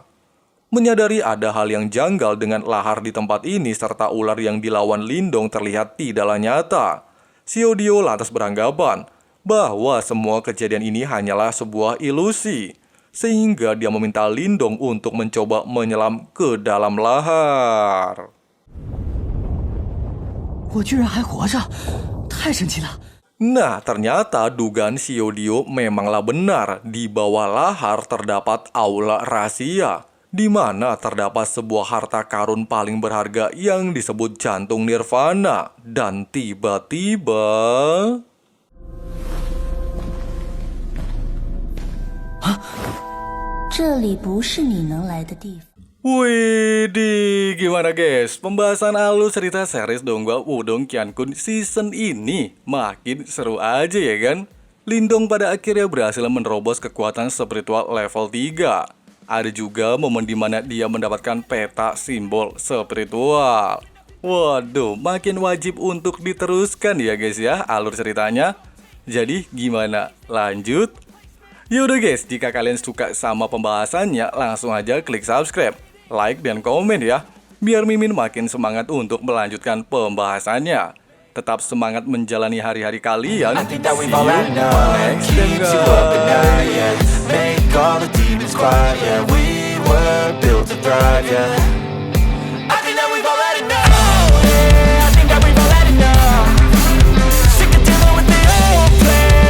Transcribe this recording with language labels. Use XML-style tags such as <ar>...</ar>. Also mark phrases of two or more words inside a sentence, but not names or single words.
<id>Menyadari ada hal yang janggal dengan lahar di tempat ini serta ular yang dilawan Lindong terlihat tidaklah nyata, Xiao Dio lantas beranggapan bahwa semua kejadian ini hanyalah sebuah ilusi, sehingga dia meminta Lindong untuk mencoba menyelam ke dalam lahar.</id> <zh>我居然还活着，太神奇了！</zh> <id>Nah, ternyata dugaan Xiao Dio memanglah benar. Di bawah lahar terdapat aula rahasia, di mana terdapat sebuah harta karun paling berharga yang disebut jantung Nirvana. Dan tiba-tiba...</id> <zh>这里不是你能来的地方。</zh> <id>Widih, gimana guys? Pembahasan alur cerita series Donghua Wudong Qiankun season ini makin seru aja ya kan? Lindong pada akhirnya berhasil menerobos kekuatan spiritual level 3. Ada juga momen dimana dia mendapatkan peta simbol spiritual. Waduh, makin wajib untuk diteruskan ya guys ya alur ceritanya. Jadi gimana? Lanjut? Yaudah guys, jika kalian suka sama pembahasannya, langsung aja klik</id> <en>subscribe, like,</en> <id>dan komen ya, biar Mimin makin semangat untuk melanjutkan pembahasannya. Tetap semangat menjalani hari-hari kalian.</id> <en>I think that See we've you all had enough. next time, Keeps you up at night, guys. yeah. Make all the demons quiet, yeah. We were built to thrive, yeah. I think that we've all had enough. Yeah, I think that we've all had enough. Sick of dealing with the old plan.</en>